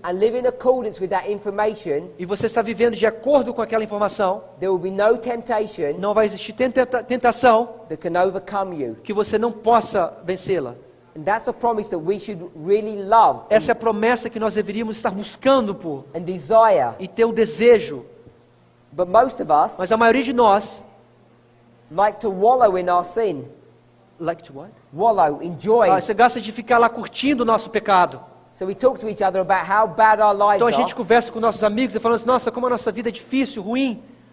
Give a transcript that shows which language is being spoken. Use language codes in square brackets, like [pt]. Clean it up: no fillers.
[en] and live in accordance with that information, [pt] e você está vivendo de acordo com aquela informação, [en] there will be no temptation [pt] não vai existir tentação [en] that can overcome you. [pt] que você não possa vencê-la. [en] And that's a promise that we should really love [pt] Essa é a promessa que nós deveríamos estar buscando por [en] and desire. [pt] e ter o desejo. [en] But most of us [pt] Mas a maioria de nós, [en] like to wallow in our sin. like to what? Wallow, enjoy. [pt] Você gosta de ficar lá curtindo o nosso pecado. [en] So we talk to each other about how bad our lives [pt] Então a [en] are. [pt] gente conversa com nossos amigos e falamos, nossa, como a nossa vida é difícil, ruim.